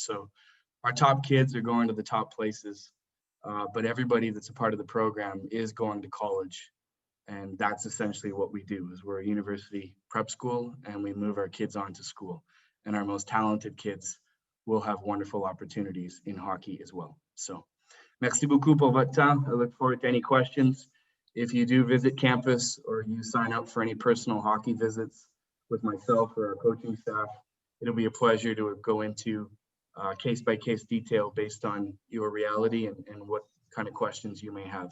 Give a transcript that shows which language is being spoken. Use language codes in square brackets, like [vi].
[en] So our top kids are going to the top places, but everybody that's a part of the program is going to college. And that's essentially what we do, is we're a university prep school and we move our kids on to school. And our most talented kids will have wonderful opportunities in hockey as well. [fr] So merci beaucoup pour votre temps. [en] I look forward to any questions. If you do visit campus or you sign up for any personal hockey visits with myself or our coaching staff, it'll be a pleasure to go into case-by-case detail based on your reality and what kind of questions you may have.